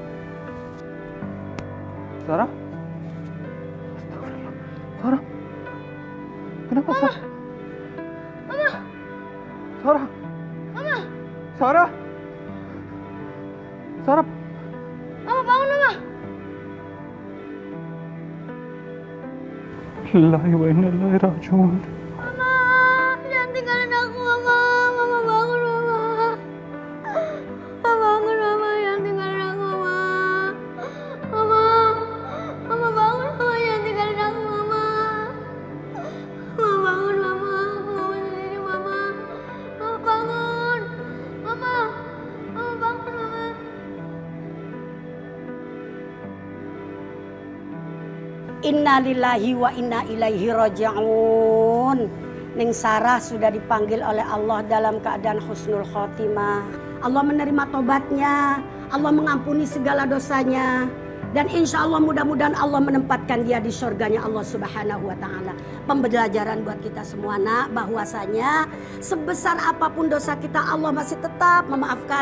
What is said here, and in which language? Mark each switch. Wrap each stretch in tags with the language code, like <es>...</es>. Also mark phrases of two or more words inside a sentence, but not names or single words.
<id>Sarah? Astagfirullah. Sarah? Kenapa Sarah? Mama. Sarah? Mama. Sarah? Sarah? Mama bangun, Mama.</id> <ar>لله وإنا إليه راجعون.</ar> <id>Mama, jangan tinggalin aku, Mama. Mama bangun, Mama. Mama bangun, Mama. Jangan tinggalin aku, Mama. Mama. Mama bangun, Mama. Jangan tinggalin aku, Mama. Mama bangun, Mama. Aku mau sendiri, Mama. Mama bangun. Mama. Mama bangun, Mama.</id> <ar>إنا لله وإنا إليه راجعون.</ar> <id>Ning Sarah sudah dipanggil oleh Allah dalam keadaan</id> <ar>حسن الخاتمة.</ar> <id>Allah menerima tobatnya, Allah mengampuni segala dosanya, dan</id> <ar>إن شاء الله</ar> <id>mudah-mudahan Allah menempatkan dia di surganya Allah</id> <ar>سبحانه وتعالى.</ar> <id>Pembelajaran buat kita semua, nak, bahwasanya sebesar apapun dosa kita, Allah masih tetap memaafkan.</id>